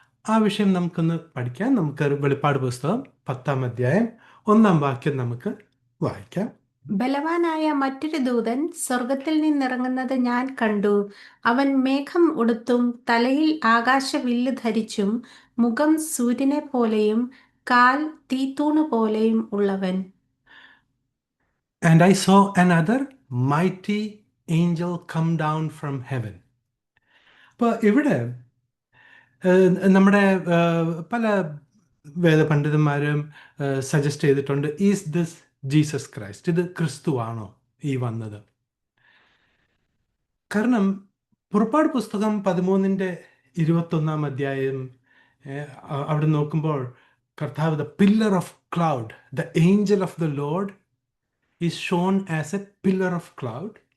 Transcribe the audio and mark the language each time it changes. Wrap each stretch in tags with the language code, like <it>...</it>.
<ml>ആ വിഷയം നമുക്കൊന്ന് പഠിക്കാം. നമുക്ക് വെളിപ്പാട് പുസ്തകം 10-ാം അധ്യായം 1-ാം വാക്യം നമുക്ക് വായിക്കാം. ബലവാനായ മറ്റൊരു ദൂതൻ സ്വർഗത്തിൽ നിന്നിറങ്ങുന്നത് ഞാൻ കണ്ടു. അവൻ മേഘം ഉടുത്തും തലയിൽ ആകാശവില്ല് ധരിച്ചും മുഖം സൂര്യനെ പോലെയും കാൽ തീത്തൂണ് പോലെയും ഉള്ളവൻ.</ml> <en>And I saw another mighty angel come down from heaven.</en> <ml>അപ്പോൾ ഇവിടെ നമ്മുടെ പല വേദപണ്ഡിതന്മാരും സജസ്റ്റ് ചെയ്തിട്ടുണ്ട്,</ml> <en>Is this Jesus Christ?</en> <ml>ഇത് ക്രിസ്തുവാണോ ഈ വന്നത്? കാരണം പുറപ്പാട് പുസ്തകം 13-ന്റെ 21-ാം അധ്യായം അവിടെ നോക്കുമ്പോൾ കർത്താവ്,</ml> <en>The pillar of cloud, the angel of the Lord is shown as a pillar of cloud.</en>